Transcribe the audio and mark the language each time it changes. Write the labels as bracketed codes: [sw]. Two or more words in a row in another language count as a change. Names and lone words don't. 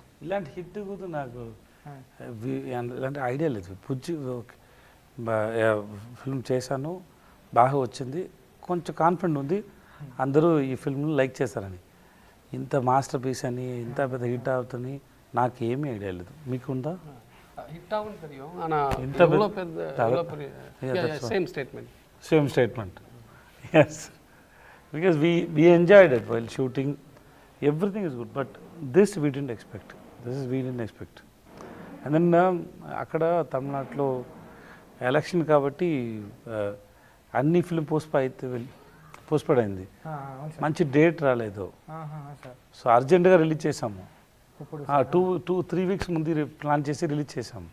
[te] ఇలాంటి హిట్ కూడా నాకు ఇలాంటి ఐడియా లేదు. బుజ్జి ఫిల్మ్ చేశాను, బాగా వచ్చింది, కొంచెం కాన్ఫిడెంట్ ఉంది అందరూ ఈ ఫిల్మ్ని లైక్ చేస్తారని. ఇంత మాస్టర్ పీస్ అని ఇంత పెద్ద హిట్ అవుతుంది నాకు ఏమీ ఐడియా లేదు. మీకుందా? [ta] హిట్ అవును தெரியும் ஆனா இவ்வளவு பெரிய [en] same statement. Yes, because we enjoyed it while shooting, everything is good, but this we didn't expect. And then [te] అక్కడ తమిళనాడులో ఎలక్షన్ కాబట్టి అన్ని [en] film postpone [te] అయింది, మంచి డేట్ రాలేదు. సో అర్జెంటుగా రిలీజ్ చేసాము, 2-3 వీక్స్ ముందు ప్లాన్ చేసి రిలీజ్ చేసాము.